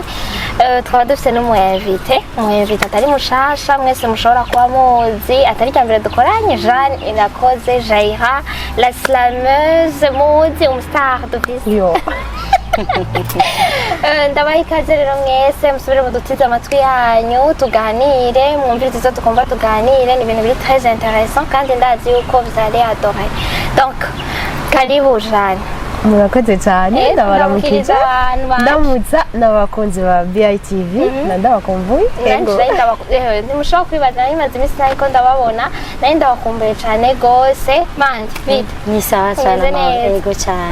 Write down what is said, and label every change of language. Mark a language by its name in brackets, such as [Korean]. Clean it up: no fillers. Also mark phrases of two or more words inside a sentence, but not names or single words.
[Rundi] Twaba dufite n'umuyinvite atari mushasha mwese mushobora kuba muzi, atari cyambere dukoranye Jeanne Irakoze Jaira [French] la slameuse [Rundi] muzi umustar d'office. Ndabaha ikaze rero mwese musubire mudutize amatwi yanyu tuganire mwumvire izo tukumva tuganire, ni ibintu biri [French] très intéressant [Rundi] kandi ndazi yuko [French] vous allez adorer. [Rundi] Donc karibu Jeanne. murakoze cyane ndabaramukije ndamutsa n'abakunzi ba BITV ndabakumbuye ntimushobora kwibaza nimaze iminsi ariko ndababona nari ndabakumbuye cyane gose manje bite ni sawa cyane yego cyane